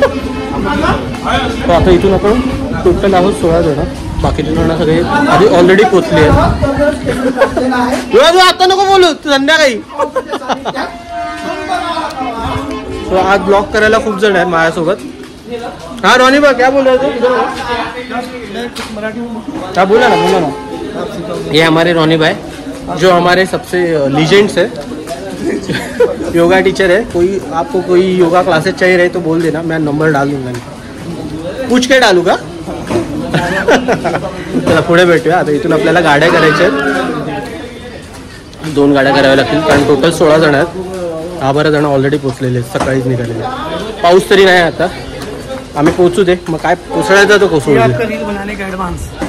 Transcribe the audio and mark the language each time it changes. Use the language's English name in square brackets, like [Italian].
[Marathi] तो आता इथून आपण टोटल आहोत 16 जण. बाकीचे जण सगळे आधी ऑलरेडी पोचले आहेत. आता नको बोलू, संध्याकाळी. सो आज ब्लॉग करायला खूप जण आहेत माझ्यासोबत. [Hindi] हाँ रोनी भाई क्या बोल रहे थे? क्या बोला ना. ये हमारे रोनी भाई जो हमारे सबसे लीजेंड्स है, योगा टीचर है. आपको कोई योगा क्लासेस चाहिए रहे तो बोल देना, मैं नंबर डाल दूंगा. पूछ के डालू का? [Marathi] चला पुढे भेटूया. आता इथून आपल्याला गाड्या करायच्या आहेत. 2 गाड्या कराव्या लागतील कारण टोटल 16 जण आहेत. 12 जण ऑलरेडी पोचलेले आहेत, सकाळीच निघालेले. पाऊस तरी नाही आता, आम्ही पोचू दे. मग काय पोचवायचं तो कोसळू दे. [Hindi] रील बनाने का एडवांस